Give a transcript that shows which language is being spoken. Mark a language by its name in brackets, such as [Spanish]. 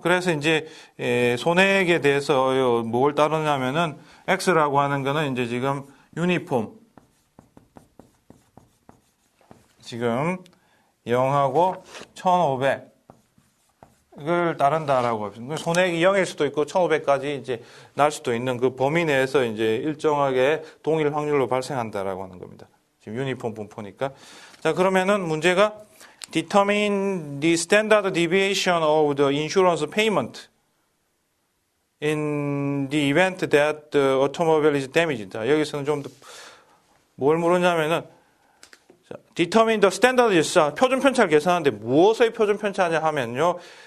[Korean] 그래서 이제 손해액에 대해서 뭘 따르냐면은 X라고 하는 거는 이제 지금 유니폼 지금 0하고 1,500을 따른다라고 합니다. 손해액이 0일 수도 있고 1,500까지 이제 날 수도 있는 그 범위 내에서 이제 일정하게 동일 확률로 발생한다라고 하는 겁니다. 지금 유니폼 분포니까. [English] 자, 그러면은 문제가 determine the standard deviation of the insurance payment in the event that the automobile is damaged. [Korean] 자, 여기서는 좀 더 뭘 물었냐면은 자, determine the standard, 자, 표준 편차를 계산하는데 무엇의 표준 편차냐 하면요.